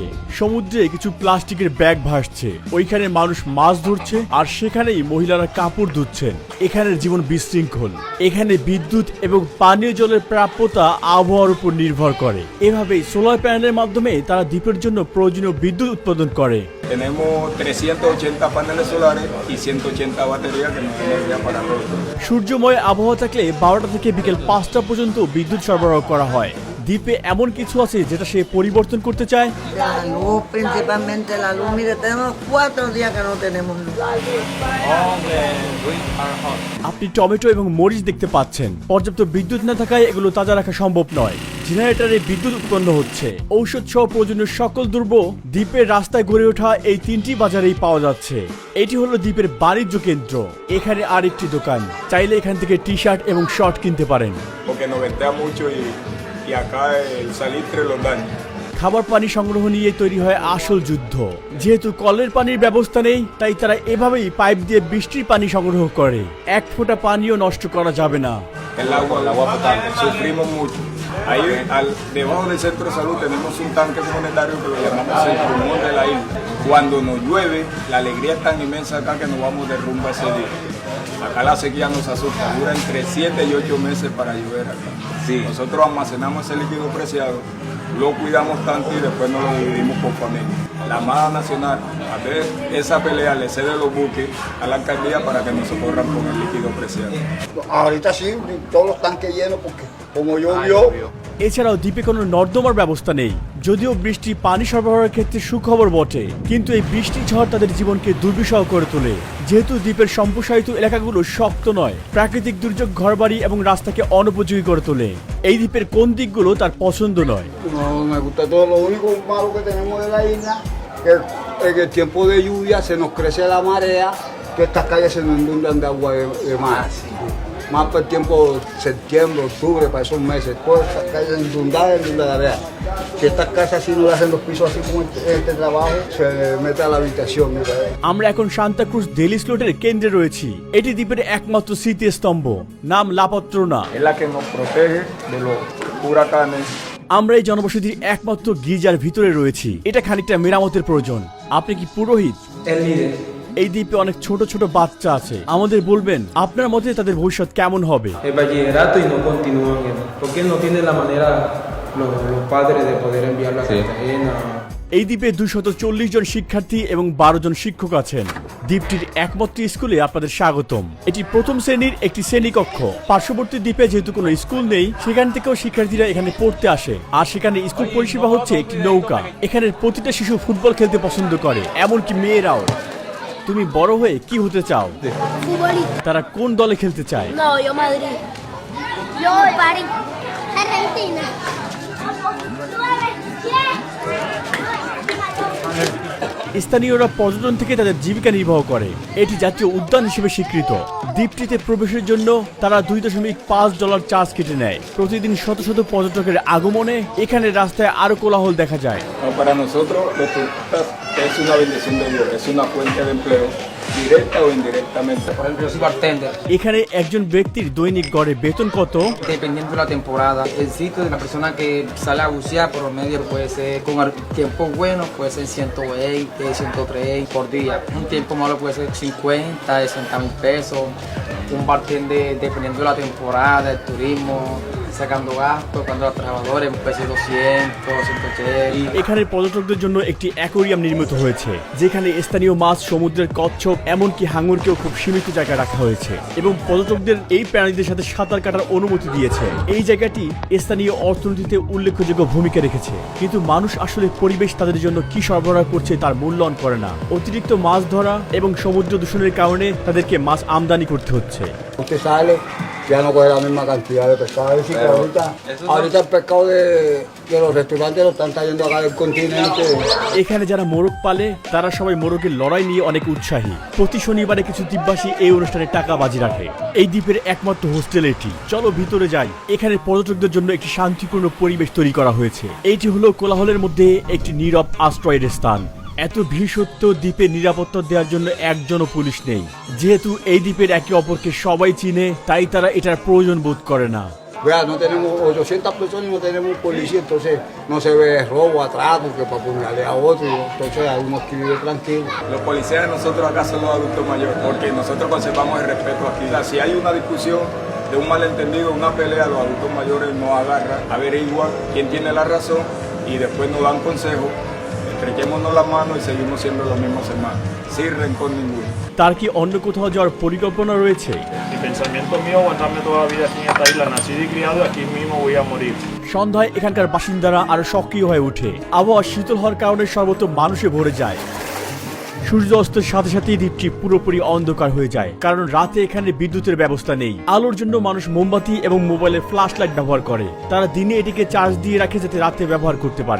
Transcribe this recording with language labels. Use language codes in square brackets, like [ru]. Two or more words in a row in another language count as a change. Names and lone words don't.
[bn] সমুদ্রে কিছু প্লাস্টিকের ব্যাগ ভাসছে, ওইখানে মানুষ মাছ ধরছে আর সেখানেই মহিলারা কাপড় ধুচ্ছেন। এখানের জীবন বিশৃঙ্খল। এখানে বিদ্যুৎ এবং পানীয় জলের প্রাপ্যতা আবহাওয়ার উপর নির্ভর করে। এভাবেই সোলার প্যানেলের মাধ্যমে তারা দ্বীপের জন্য প্রয়োজনীয় বিদ্যুৎ উৎপাদন করে। [es] Tenemos 380 paneles solares y 180 baterías que nos dan energía para todo. [bn] সূর্যময় আবহাওয়া থাকলে 12টা থেকে বিকেল 5টা পর্যন্ত বিদ্যুৎ সরবরাহ করা হয়। দ্বীপে এমন কিছু আছে যেটা সে পরিবর্তন করতে চায়। [es] La luz, principalmente la luz. Mire, tenemos 4 días que no tenemos luz. [bn] আপনি টমেটো এবং মরিচ দেখতে পাচ্ছেন। পর্যাপ্ত বিদ্যুৎ না থাকায় এগুলো তাজা রাখা সম্ভব নয়। জেনারেটরে বিদ্যুৎ উৎপন্ন হচ্ছে। ঔষধ সহ প্রয়োজনীয় সকল দ্রব্য দ্বীপের রাস্তায় গড়ে ওঠা এই 3টি বাজারেই পাওয়া যাচ্ছে। এটি holo দ্বীপের বাণিজ্য কেন্দ্র। এখানে আরেকটি দোকান, চাইলে এখান থেকে টি-শার্ট এবং শর্ট কিনতে পারেন। [es] Porque nos ventea mucho y acá el salitre los daña. [bn] খাবার পানি সংগ্রহ নিয়ে তৈরি হয় আসল যুদ্ধ। যেহেতু কলের পানির ব্যবস্থা নেই, তাই তারা এভাবেই পাইপ দিয়ে বৃষ্টির পানি সংগ্রহ করে। এক ফোঁটা পানিও নষ্ট করা যাবে না। [es] El agua potable, sufrimos mucho. Ahí debajo del centro de salud tenemos un tanque comunitario que lo llamamos el pulmón de la isla. Cuando nos llueve, la alegría es tan inmensa acá que nos vamos de rumba ese día. Acá la sequía nos asusta, dura entre 7 y 8 meses para llover acá. Sí. Nosotros almacenamos ese líquido preciado, lo cuidamos tanto y después nos lo dividimos por familia. La Armada Nacional, a ver, esa pelea le cede los buques a la alcaldía para que nos socorran con el líquido preciado. Ahorita sí, todos los tanques llenos porque como llovió, [bn] এছাড়াও দ্বীপে কোনো নর্দমার ব্যবস্থা নেই। যদিও বৃষ্টি পানি সরবরাহের ক্ষেত্রে সুখবর বটে, কিন্তু এই বৃষ্টি ঝড় তাদের জীবনকে দুর্বিষহ করে তোলে। যেহেতু দ্বীপের সম্প্রসারিত এলাকাগুলো শক্ত নয়, প্রাকৃতিক দুর্যোগ ঘরবাড়ি এবং রাস্তাকে অনুপযোগী করে তোলে। এই দ্বীপের কোন দিকগুলো তার পছন্দ নয়। [es] No me gusta todo. Lo único malo que tenemos de la isla que en el tiempo de lluvia se nos crece la marea, que estas calles se nos inundan de agua de mar. Más para el tiempo septiembre, octubre, para esos meses, todas estas calles inundadas de marea. Si estas casas si no le hacen los pisos así como este trabajo, se mete a la habitación. Mira. [bn] আমরা এখন সান্তাক্রুজ ডেলি স্লোটের কেন্দ্রে রয়েছি। এটি দ্বীপের একমাত্র স্মৃতিস্তম্ভ, নাম লাপত্রোনা। [es] Es la que nos protege de los huracanes. [bn] আমরা এই জনবসতির একমাত্র গির্জার ভিতরে রয়েছি। এটা খানিকটা মেরামতের প্রয়োজন। আপনি কি পুরোহিত? এই দ্বীপে অনেক ছোট ছোট বাচ্চা আছে। আমাদের বলবেন আপনার মতে তাদের ভবিষ্যৎ কেমন হবে? [es] El bachillerato y no continúan, porque él no tiene la manera, los padres de poder enviarlo a Cartagena. [bn] এই দ্বীপে 240 জন শিক্ষার্থী এবং 12 জন শিক্ষক আছেন। দ্বীপটির একমাত্র স্কুলে আপনাদের স্বাগতম। এটি প্রথম শ্রেণীর একটি শ্রেণীকক্ষ। পার্শ্ববর্তী দ্বীপে যেহেতু কোনো স্কুল নেই, সেখান থেকেও শিক্ষার্থীরা এখানে পড়তে আসে। আর সেখানে স্কুল পরিষেবা হচ্ছে একটি নৌকা। এখানের প্রতিটা শিশু ফুটবল খেলতে পছন্দ করে, এমনকি মেয়েরাও। তুমি বড় হয়ে কি হতে চাও? [es] Futbolista. [bn] তারা কোন দলে খেলতে চায়? [es] No, yo Madrid. Yo París. Argentina. [bn] স্থানীয়রা পর্যটন থেকে তাদের জীবিকা নির্বাহ করে। এটি জাতীয় উদ্যান হিসেবে স্বীকৃত। দ্বীপটিতে প্রবেশের জন্য তারা $2.5 চার্জ কেটে নেয়। প্রতিদিন শত শত পর্যটকের আগমনে এখানে রাস্তায় আরো কোলাহল দেখা যায়। [es] No, para nosotros los turistas es una bendición de Dios, es una fuente de empleo, directa o indirectamente. Por ejemplo, yo soy bartender. [bn] এখানে একজন ব্যক্তির দৈনিক গড়ে বেতন কত? [es] Dependiendo de la temporada, el sitio de la persona que sale a bucear por medio puede ser, con tiempo bueno puede ser 120, 130 por día. Un tiempo malo puede ser 50, 60,000 pesos. Un bartender, dependiendo de la temporada, el turismo, sacando gastos, cuando los trabajadores puede ser 200, 180. [bn] এখানে পর্যটকদের জন্য একটি অ্যাকোয়ারিয়াম নির্মিত হয়েছে, যেখানে স্থানীয় মাছ, সমুদ্রের কচ্ছপ, এমনকি হাঙরকেও খুব সীমিত জায়গায় রাখা হয়েছে এবং পর্যটকদের এই প্রাণীদের সাথে সাঁতার কাটার অনুমতি দিয়েছে। এই জায়গাটি স্থানীয় অর্থনীতিতে উল্লেখযোগ্য ভূমিকা রেখেছে, কিন্তু মানুষ আসলে পরিবেশ তাদের জন্য কি সরবরাহ করছে তার মূল্যায়ন করে না। অতিরিক্ত মাছ ধরা এবং সমুদ্র দূষণের কারণে তাদেরকে মাছ আমদানি করতে হচ্ছে। [es] Usted sale, ya no coge la misma cantidad de pescado. Es decir, que ahorita el pescado de los restaurantes lo están trayendo acá del continente. [bn] এখানে যারা মোরগ পালে তারা সবাই মোরগের লড়াই নিয়ে অনেক উৎসাহী। প্রতি শনিবারে কিছু দ্বীপবাসী এই অনুষ্ঠানে টাকা বাজি রাখে। এই দ্বীপের একমাত্র হোস্টেল এটি। চলো ভিতরে যাই। এখানে পর্যটকদের জন্য একটি শান্তিপূর্ণ পরিবেশ তৈরি করা হয়েছে। এইটি হলো কোলাহলের মধ্যে একটি নীরব আশ্রয়ের স্থান। এত ভিড় সত্ত্বেও দ্বীপে নিরাপত্তা দেওয়ার জন্য একজনও পুলিশ নেই। যেহেতু এই দ্বীপের একে অপরকে সবাই চিনে, তাই তারা এটার প্রয়োজন বোধ করে না। [es] Vea, no tenemos 800 personas y no tenemos policía, entonces no se ve robo, atraco, que para apuñalar a otro, entonces hay unos que viven tranquilos. Los policías de nosotros acá son los adultos mayores, porque nosotros conservamos el respeto aquí. O sea, si hay una discusión de un malentendido, una pelea, los adultos mayores nos agarran, averiguan quién tiene la razón y después nos dan consejos. Estrechémonos las manos y seguimos siendo los mismos hermanos, sin rencor ninguno. [bn] তার কি অন্য কোথাও যাওয়ার পরিকল্পনা রয়েছে? [es] Mi pensamiento mío aguantarme toda la vida aquí en esta isla, nacido y criado, aquí mismo voy a morir. [bn] সন্ধ্যায় এখানকার বাসিন্দারা আরো সক্রিয় হয়ে ওঠে। আবহাওয়া শীতল হওয়ার কারণে সর্বত্র মানুষে ভরে যায়। সূর্য অস্তের সাথে সাথেই দ্বীপটি পুরোপুরি অন্ধকার হয়ে যায়, কারণ রাতে এখানে বিদ্যুতের ব্যবস্থা নেই। আলোর জন্য মানুষ মোমবাতি এবং মোবাইলের [en] flash light [bn] ব্যবহার করে। তারা দিনে এটিকে চার্জ দিয়ে রাখে যাতে রাতে ব্যবহার করতে পারে।